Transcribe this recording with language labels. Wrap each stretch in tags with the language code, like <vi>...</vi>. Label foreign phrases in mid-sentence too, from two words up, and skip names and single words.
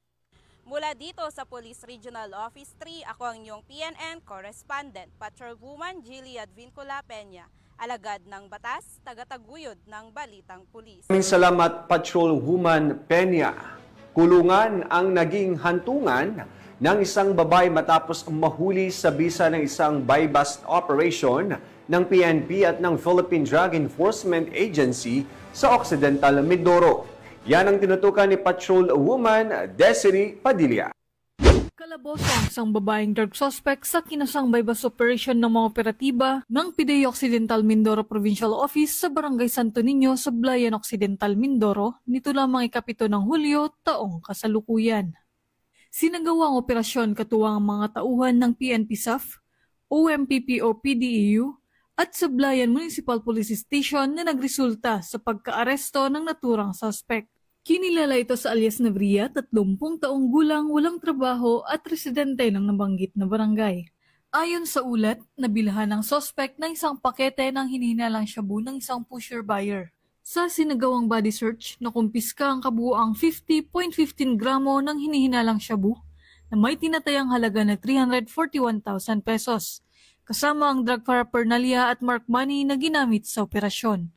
<tl>Mula dito sa Police Regional Office 3, ako ang inyong PNN Correspondent, Patrolwoman Jilly Advincula Peña, alagad ng batas, tagataguyod ng Balitang Pulis. Maraming salamat, Patrolwoman Peña. Kulungan ang naging hantungan ng isang babae matapos mahuli sa bisa ng isang</tl> <en>buy-bust operation</en> <tl>ng PNP at ng Philippine Drug Enforcement Agency sa Occidental Mindoro. Yan ang tinutukan ni Patrolwoman Desiree Padilla. Kalaboso ang isang babaeng</tl> <en>drug suspect</en> <tl>sa kinasang</tl> <en>buy-bust operation</en> <tl>ng mga operatiba ng PDEA Occidental Mindoro Provincial Office sa Barangay Santo Niño sa Blayan Occidental Mindoro nito lamang ika-7 ng Hulyo taong kasalukuyan. Sinagawa ang operasyon katuwang ang mga tauhan ng PNP SAF, OMPPO PDEU at sa Blayan Municipal Police Station na nagresulta sa pagkaaresto ng naturang suspect. Kinilala ito sa alias Navria, 30 taong gulang, walang trabaho at residente ng nabanggit na barangay. Ayon sa ulat, nabilhan ng suspect ng isang pakete ng hinihinalang shabu ng isang</tl> <en>pusher buyer.</en> <tl>Sa sinagawang</tl> <en>body search,</en> <tl>nakumpiska ang kabuuang 50.15 gramo ng hinihinalang shabu na may tinatayang halaga na 341,000 pesos, kasama ang</tl> <en>drug paraphernalia</en> <tl>at</tl> <en>mark money</en> <tl>na ginamit sa operasyon.</tl>